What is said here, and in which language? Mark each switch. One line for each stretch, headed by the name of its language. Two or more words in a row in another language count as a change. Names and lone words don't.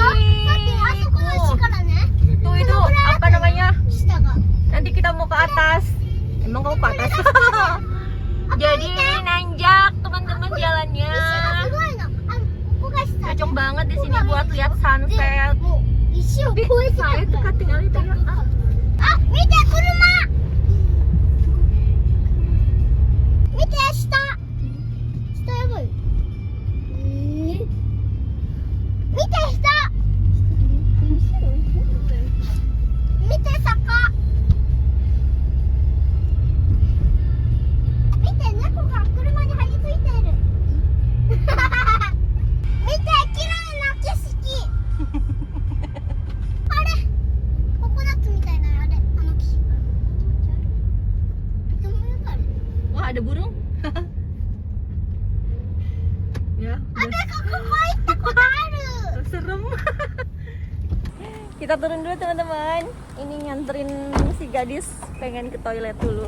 Indonesian: Tuh itu apa namanya? Nanti kita mau ke atas. Emang kamu ke atas? Jadi nanjak teman-teman jalannya. Cocok banget di sini buat lihat sunset. Tapi saya tuh ketinggalan itu ya.
Japanese: あ、見て車. 見て下. 下やばい. 見て下. 見て坂. 見て猫が車に貼り付いている. 見て綺麗な景色. あれ、ココナッツみたいなあれ、あの景色.
Indonesian: Wah, ada burung. Ya,
Japanese: Abe ここ行ったことある.
Indonesian: serem. Kita turun dulu teman-teman. Ini nganterin si gadis pengen ke toilet dulu.